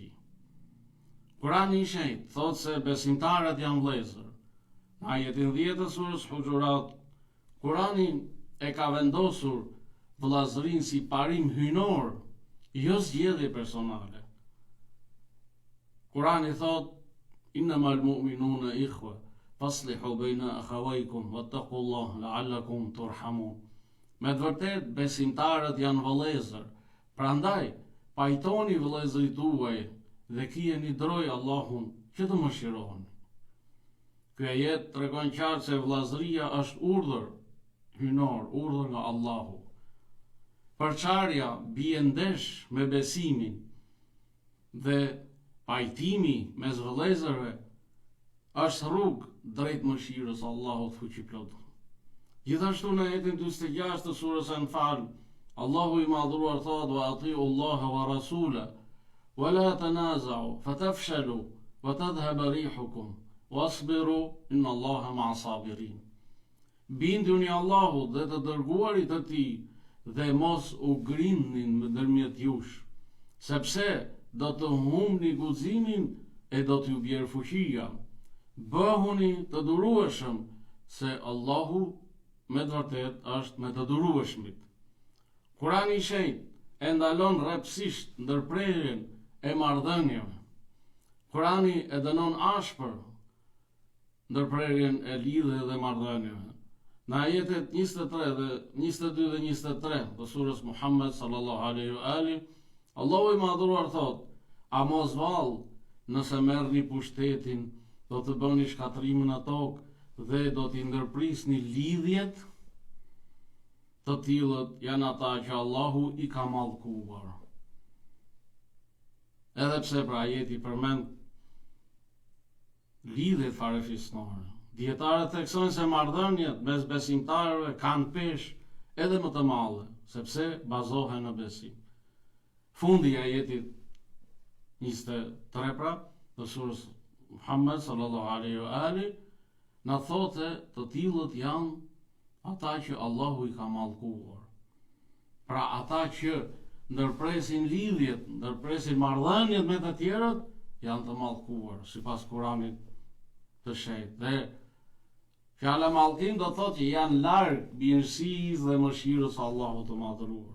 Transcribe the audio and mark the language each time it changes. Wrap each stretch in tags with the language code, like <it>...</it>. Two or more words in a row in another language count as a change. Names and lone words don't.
<sq>Kurani i shenjtë thotë se besimtarët janë vëllezër. Në ajetin 10 të surës Huxhurat, Kurani e ka vendosur vëllazërinë si parim hyjnor, jo zgjedhje personale. Kurani thotë:</sq> <ar>إنما المؤمنون إخوة فأصلحوا بين أخويكم واتقوا الله لعلكم ترحمون.</ar> <sq>Me të vërtetë besimtarët janë vëllezër, prandaj pajtoni vëllezërit tuaj dhe kijeni droj Allahun që të mëshirohen. Ky ajet tregon qartë se vllazëria është urdhër hynor, urdhër nga Allahu. Përçarja bie ndesh me besimin dhe pajtimi mes vëllezërve është rrugë drejt mëshirës Allahut fuqiplot. Gjithashtu në ajetin 46 të surës Anfal, Allahu i madhruar thotë:</sq> <ar>"وأطيعوا الله ورسوله ولا تنازعوا فتفشلوا وتذهب ريحكم واصبروا إن الله مع الصابرين."</ar> <sq>Binduni Allahut dhe të dërguarit të tij dhe mos u grindni ndërmjet jush, sepse do të humni guximin e do t'ju bjerë fuqia. Bëhuni të durueshëm, se Allahu me të vërtet është me të durueshmit. Kurani i shenjtë e ndalon rrepsisht ndërprerjen e marrëdhënieve. Kurani e dënon ashpër ndërprerjen e lidhjeve dhe marrëdhënieve. Në ajetet 23 dhe 22 dhe 23 të surës Muhammed</sq> <ar>صلى الله عليه وآله,</ar> <sq>Allahu i madhruar thot: "A mos vallë, nëse merrni pushtetin, do të bëni shkatrimin në tokë dhe do t'i ndërprisni lidhjet, të tillët janë ata që Allahu i ka mallkuar." Edhe pse pra ajeti përmend lidhjet farefisnore, dietarët theksojnë se marrëdhëniet mes besimtarëve kanë peshë edhe më të madhe, sepse bazohen në besim. Fundi i ajetit 23 pra të surës Muhammed</sq> <ar>صلى الله عليه وآله</ar> <sq>na thotë të tillët janë ata që Allahu i ka mallkuar. Pra ata që ndërpresin lidhjet, ndërpresin marrëdhëniet me të tjerët, janë të mallkuar sipas Kuranit të shenjtë. Dhe fjala mallkim do thotë që janë larg birësisë dhe mëshirës së Allahut të madhëruar.</sq>